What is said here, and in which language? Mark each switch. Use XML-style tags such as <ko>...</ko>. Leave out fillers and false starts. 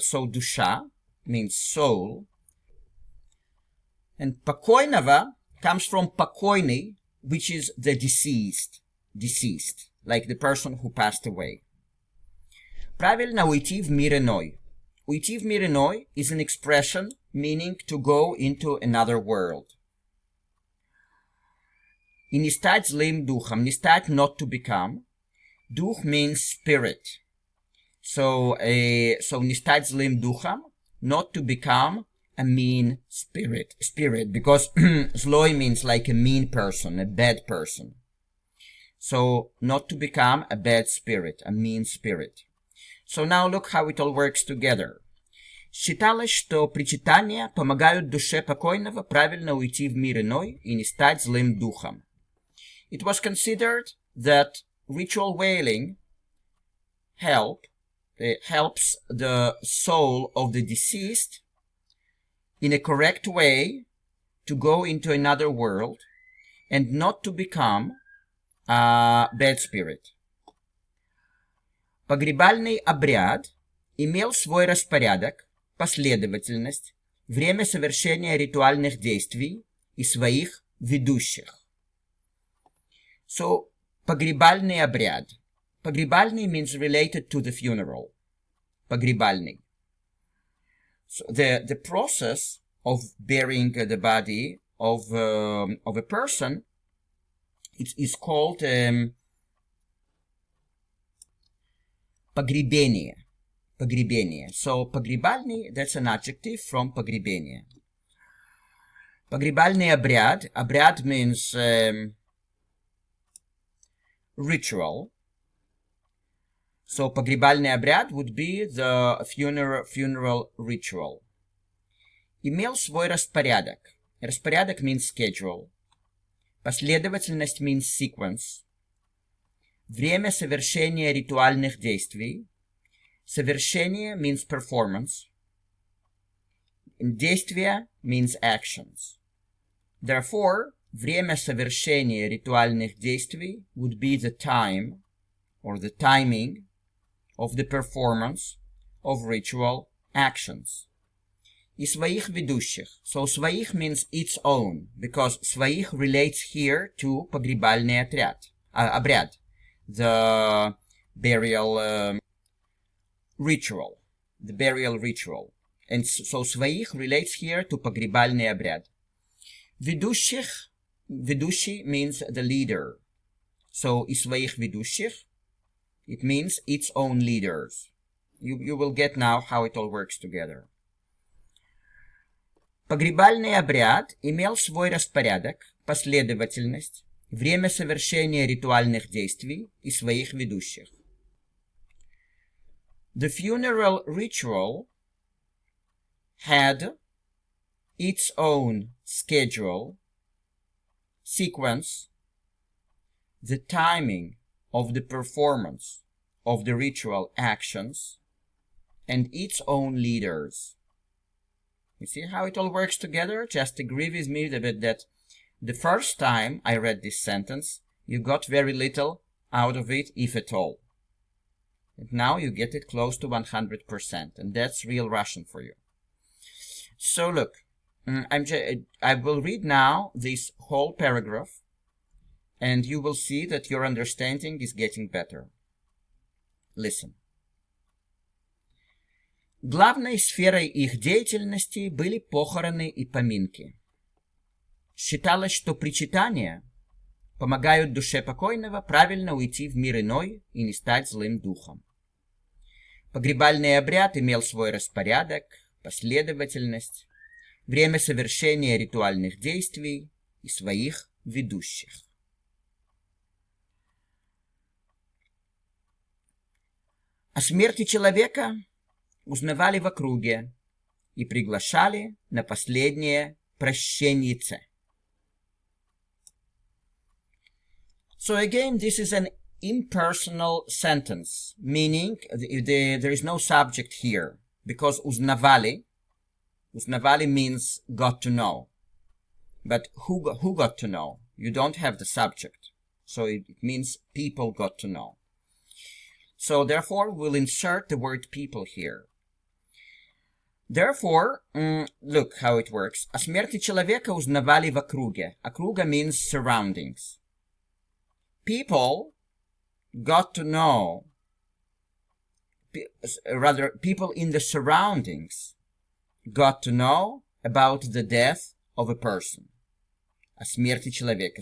<en>So, душа means soul. And покойного comes from покойный, which is the deceased, like the person who passed away.</en> <ru>Правильно уйти в мир иной. Уйти в мир иной</ru> <en>is an expression meaning to go into another world.</en> <ru>И не стать злым духом, не стать,</ru> <en>not to become. Дух means spirit. So</en> <ru>не стать злым духом,</ru> <en>not to become a mean spirit, because злой means like a mean person, a bad person. So not to become a bad spirit, a mean spirit. So now look how it all works together.</en> <ru>Считалось, что причитания помогают душе покойного правильно уйти в мир иной и не стать злым духом.</ru> <en>It was considered that ritual wailing helps the soul of the deceased in a correct way to go into another world and not to become a bad spirit.</en> <ru>Погребальный обряд имел свой распорядок, последовательность, время совершения ритуальных действий и своих ведущих. So, погребальный обряд.</ru> <en>Погребальный means related to the funeral.</en> <ru>Погребальный.</ru> <en>So the process of burying the body of a person is called погребение.</en> <ru>Погребение.</ru> <en>So, погребальный, that's an adjective from погребение.</en> <ru>Погребальный обряд.</ru> <en>Обряд means ritual. So,</en> <ru>погребальный обряд</ru> <en>would be the funeral ritual.</en> <ru>Имел свой распорядок.</ru> <en>Распорядок means schedule. Последовательность means sequence.</en> <ru>Время совершения ритуальных действий.</ru> <en>Совершение means performance. Действие means actions. Therefore,</en> <ru>время совершения ритуальных действий</ru> <en>would be the time or the timing of the performance of ritual actions.</en> <ru>И своих ведущих.</ru> <en>So своих means its own, because своих relates here to</en> <ru>погребальный обряд.</ru> <en>The burial ritual. The burial ritual. And so своих relates here to</en> <ru>погребальный обряд.</ru> <en>Ведущих, ведущий means the leader. So</en> <ru>и своих ведущих,</ru> <en>it means its own leaders. You will get now how it all works together.</en> <ru>Погребальный обряд имел свой распорядок, последовательность, время совершения ритуальных действий и своих ведущих.</ru> <en>The funeral ritual had its own schedule, sequence, the timing of the performance of the ritual actions, and its own leaders. You see how it all works together? Just agree with me that the first time I read this sentence, you got very little out of it, if at all. And now you get it close to 100%, and that's real Russian for you. So look, I will read now this whole paragraph, and you will see that your understanding is getting better. Listen.</en> <ru>Главной сферой их деятельности были похороны и поминки. Считалось, что причитания помогают душе покойного правильно уйти в мир иной и не стать злым духом. Погребальный обряд имел свой распорядок, последовательность, время совершения ритуальных действий и своих ведущих. О смерти человека узнавали в округе и приглашали на последнее прощеньице.</ru> <en>So again, this is an impersonal sentence, meaning there is no subject here, because uznavali means got to know. But who got to know? You don't have the subject. So it means people got to know. So therefore, we'll insert the word people here. Therefore, look how it works.</en> <ru>О смерти человека узнавали в округе.</ru> <en>Округа means surroundings. People got to know, rather, people in the surroundings got to know about the death of a person.</en> <ru>О смерти человека.</ru>